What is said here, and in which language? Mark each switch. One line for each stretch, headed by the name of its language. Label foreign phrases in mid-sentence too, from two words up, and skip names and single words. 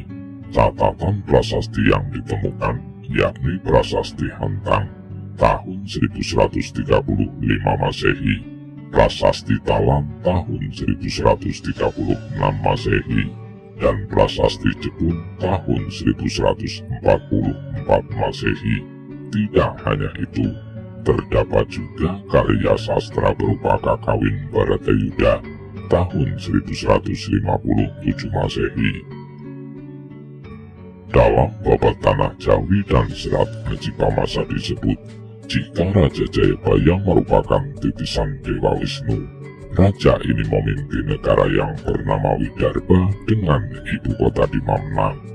Indonesian: Catatan prasasti yang ditemukan yakni prasasti Hantang tahun 1135 Masehi, prasasti Talan tahun 1136 Masehi, dan prasasti Jepun tahun 1144 Masehi. Tidak hanya itu, terdapat juga karya sastra berupa Kakawin Baratayuda tahun 1157 Masehi. Dalam babat Tanah Jawi dan Serat Haji Pamasa disebut, jika Raja Jayabaya merupakan titisan Dewa Wisnu, raja ini memimpin negara yang bernama Widarba dengan ibu kota di Mamnang.